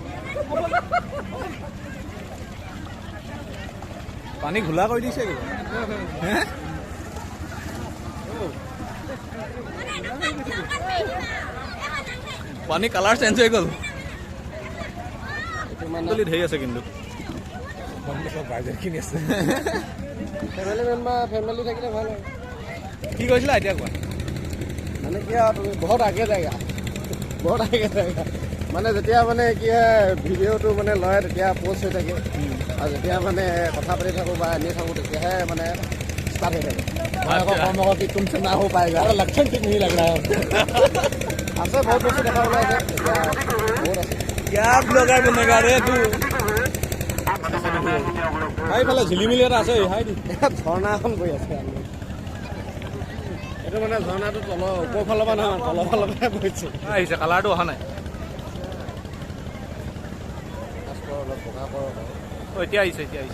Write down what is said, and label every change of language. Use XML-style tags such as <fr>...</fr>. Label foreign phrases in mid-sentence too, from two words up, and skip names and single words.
<as>পানী ঘোলা কৰি দিছে পানী কালাৰ চেঞ্জ হৈ গ'ল ধেৰ আছে কিন্তু বাজেটখিনি আছে</as> <en>family member</en> <as>ফেমিলি থাকিলে ভাল হয় কি কৈছিলা এতিয়া কোৱা মানে কি আৰু তুমি বহুত আগে যায়গা মানে যেতিয়া মানে কি হয় ভিডিঅ'টো মানে লয় তেতিয়া পষ্ট হৈ থাকে আৰু যেতিয়া মানে কথা পাতি থাকোঁ বা এনেই থাকোঁ তেতিয়াহে মানে ষ্টাৰ্ট হৈ থাকে</as> <hi>कि तुमसे ना हो पाएगा लक्षण ठीक नहीं लग रहा है</hi> <as>আছে বহুত বস্তু দেখা ওলাইছে</as> <hi>क्या ब्लॉगर बनेगा रे तू</hi> <as>এইফালে ঝিলিমিলি এটা আছে হাই ঝৰ্ণা এখন গৈ আছে এইটো মানে ঝৰ্ণাটো তলৰ ওপৰ ফালৰ পৰা নহয় তলৰ ফালৰ পৰা গৈছে আহিছে কালাৰটো অহা নাই এতিয়া আহিছে</as>